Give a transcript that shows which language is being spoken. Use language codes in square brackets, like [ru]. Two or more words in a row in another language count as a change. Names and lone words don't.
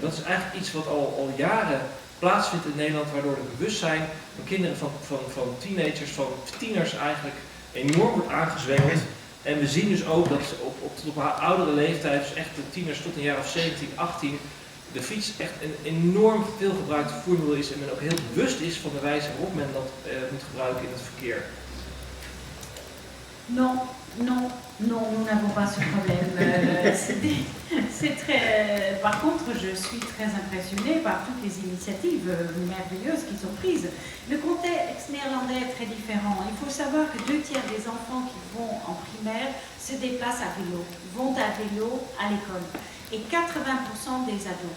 [nl] Dat is eigenlijk iets wat al jaren plaatsvindt in Nederland, waardoor het bewustzijn van kinderen, van teenagers, van tieners eigenlijk enorm wordt aangezwengeld. En we zien dus ook dat op oudere leeftijd, dus echt de tieners tot een jaar of 17, 18, de fiets echt een enorm veel gebruikt vervoermiddel is en men ook heel bewust is van de wijze waarop men dat moet gebruiken in het verkeer. [fr] Non, nous n'avons pas ce problème. C'est très. Par contre, je suis très impressionnée par toutes les initiatives merveilleuses qui sont prises. Le contexte néerlandais est très différent. Il faut savoir que 2/3 des enfants qui vont en primaire se déplacent à vélo, vont à vélo à l'école, et 80% des ados.